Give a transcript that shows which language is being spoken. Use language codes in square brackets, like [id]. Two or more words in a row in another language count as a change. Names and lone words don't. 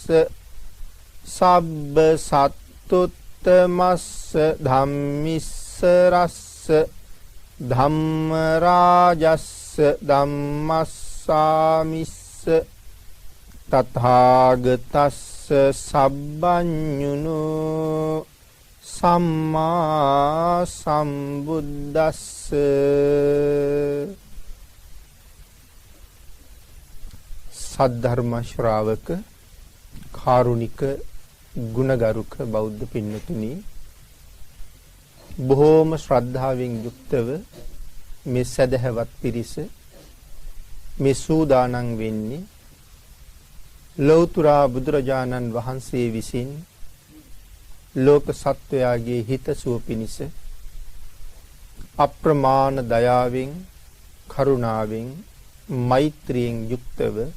[pi] සබ්බ සත්තුත්තමස්ස ධම්මිස්ස රස්ස ධම්ම රාජස්ස ධම්මස්සාමිස්ස තථාගතස්ස සබ්බඤුනෝ සම්මා සම්බුද්දස්ස [si] සද්ධර්ම ශ්‍රාවක කාරුණික ගුණගරුක බෞද්ධ පින්නතුනි බොහෝම ශ්‍රද්ධාවෙන් යුක්තව මේ සදහවත් පිරිස මේ සූදානම් වෙන්නේ ලෞතර බුදුරජාණන් වහන්සේ විසින් ලෝක සත්වයාගේ හිතසුව පිණිස අප්‍රමාණ දයාවෙන් කරුණාවෙන් මෛත්‍රියෙන් යුක්තව